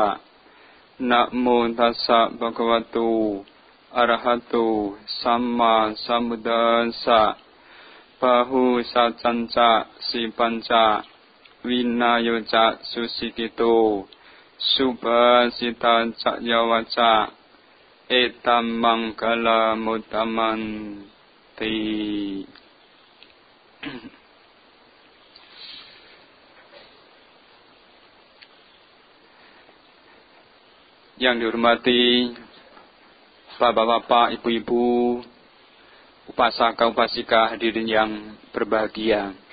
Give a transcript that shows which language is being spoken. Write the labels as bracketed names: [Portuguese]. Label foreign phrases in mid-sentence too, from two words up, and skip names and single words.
[Pali] Namo tassa bhagavato arahato samma sambuddhassa. Bahu sacanca si panca vinayoca susikito subhasita cayawaca etam mangkala mutamanti. [Indonesian] Yang dihormati bapak-bapak, ibu-ibu, upasaka-upasika, hadirin yang berbahagia.